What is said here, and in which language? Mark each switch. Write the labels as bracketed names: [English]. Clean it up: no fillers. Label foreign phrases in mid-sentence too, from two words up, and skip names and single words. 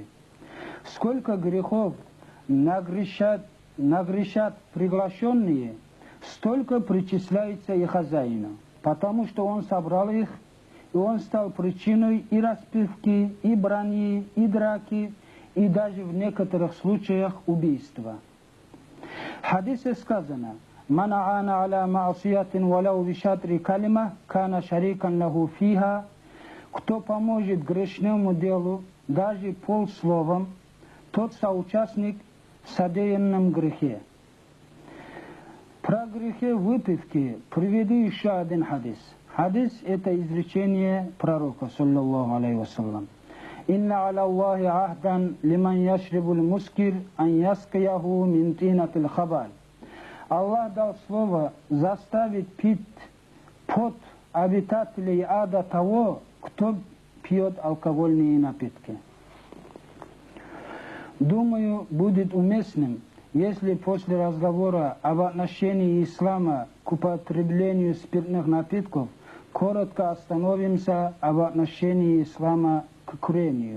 [Russian] Сколько грехов нагрешат приглашенные, столько причисляется и хозяину, потому что он собрал их, и он стал причиной и распивки, и брани, и драки, и даже в некоторых случаях убийства. В хадисе сказано: [Arabic] «من أعان على معصية ولو بشطر كلمة كان شريكا له فيها». [Russian] Кто поможет грешному делу даже полсловом, тот соучастник в содеянном грехе. Про грехи выпивки приведу еще один хадис. Хадис – это изречение пророка, [Arabic] صلى الله عليه وسلم. «إن على الله عهدا لمن يشرب المسكر أن يسقيه من طينة الخبال». [Russian] Аллах дал слово заставить пить пот обитателей ада того, кто пьет алкогольные напитки. Думаю, будет уместным, если после разговора об отношении ислама к употреблению спиртных напитков коротко остановимся об отношении ислама к курению.